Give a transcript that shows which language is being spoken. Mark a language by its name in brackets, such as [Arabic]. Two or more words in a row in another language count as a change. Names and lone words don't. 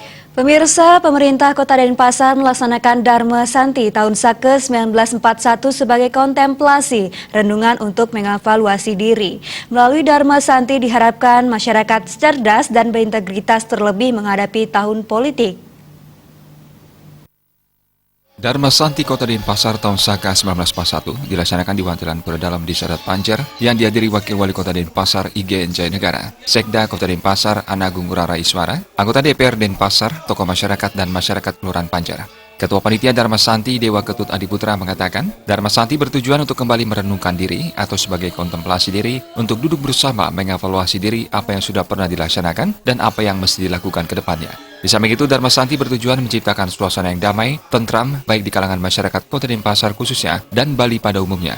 [Indonesian] Pemirsa, pemerintah Kota Denpasar melaksanakan Dharma Santi tahun Sake 1941 sebagai kontemplasi renungan untuk mengevaluasi diri. Melalui Dharma Santi diharapkan masyarakat cerdas dan berintegritas terlebih menghadapi tahun politik. Dharma Santi Kota Denpasar tahun Saka 1941 dilaksanakan di Wantilan Peredalam di Sadat Panjer yang dihadiri Wakil Wali Kota Denpasar IGN Jaya Negara, Sekda Kota Denpasar Anagung Ngurah Iswara, anggota DPR Denpasar, tokoh masyarakat dan masyarakat Kelurahan Panjer. Ketua Panitia Dharma Santi Dewa Ketut Adiputra mengatakan, Dharma Santi bertujuan untuk kembali merenungkan diri atau sebagai kontemplasi diri untuk duduk bersama mengevaluasi diri apa yang sudah pernah dilaksanakan dan apa yang mesti dilakukan ke depannya. Di samping itu, Dharma Santi bertujuan menciptakan suasana yang damai, tentram, baik di kalangan masyarakat Kota Denpasar khususnya dan Bali pada umumnya.